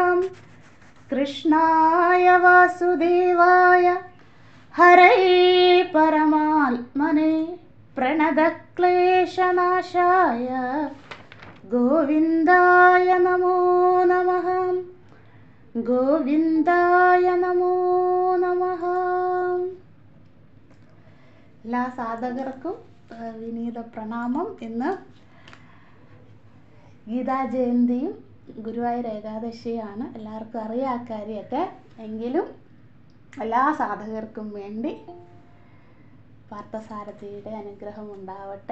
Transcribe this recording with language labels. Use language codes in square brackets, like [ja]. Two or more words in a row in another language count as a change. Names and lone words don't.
[sa] कृष्णाय वासुदेवाय हरये परमात्मने प्रणतक्लेशनाशाय गोविन्दाय नमो नमः। ഗോവിന്ദായ നമോ നമഃ. [ml] എല്ലാ സാധകർക്കും വിനീത പ്രണാമം. ഇന്ന് ഗീതാ ജയന്തിയും ഗുരുവായൂർ ഏകാദശിയാണ്. എല്ലാവർക്കും അറിയാം കാര്യമൊക്കെ. എങ്കിലും എല്ലാ സാധകർക്കും വേണ്ടി പാർത്ഥസാരഥിയുടെ അനുഗ്രഹം ഉണ്ടാവട്ടെ.